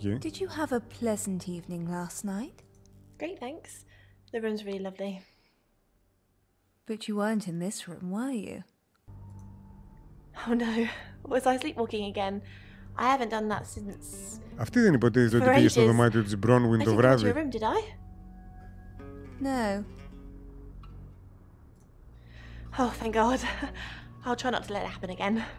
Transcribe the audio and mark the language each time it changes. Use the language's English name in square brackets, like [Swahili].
[English] Did you have a pleasant evening last night? Great, thanks. The room's really lovely. But you weren't in this room, were you? Oh no. Was I sleepwalking again? I haven't done that since... [Greek] Αυτή δεν υποτίθεται ότι πήγε στο δωμάτιο της Bronwyn το βράδυ. [English] I didn't go to your room, did I? No. Oh, thank God. I'll try not to let it happen again.